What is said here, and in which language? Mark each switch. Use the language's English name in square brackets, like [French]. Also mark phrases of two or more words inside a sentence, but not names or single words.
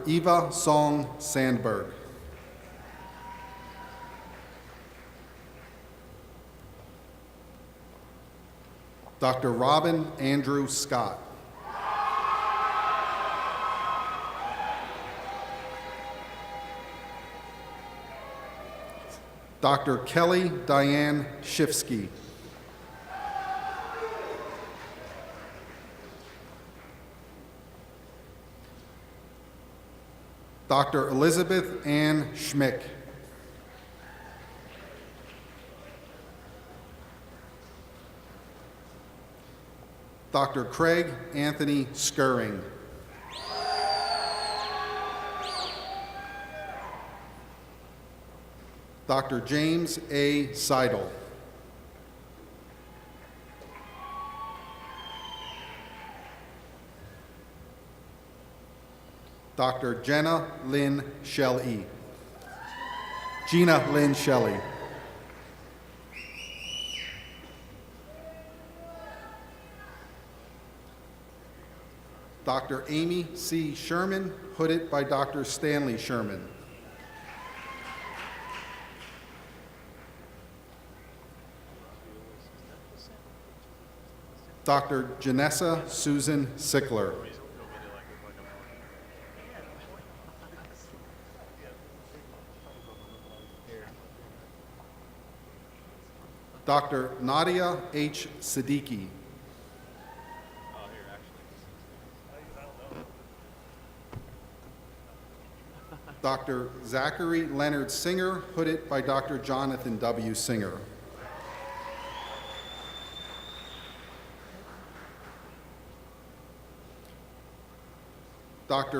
[English] Eva Song Sandberg. Dr. Robin Andrew Scott. Dr. Kelly Diane Shifsky. Dr. Elizabeth Ann Schmick. Dr. Craig Anthony Skirring. Dr. James A. Seidel. Dr. Gina Lynn Shelley. Dr. Amy C. Sherman, hooded by Dr. Stanley Sherman. Dr. Janessa Susan Sickler. Dr. Nadia H. Siddiqui. Dr. Zachary Leonard Singer, hooded by Dr. Jonathan W. Singer. Dr.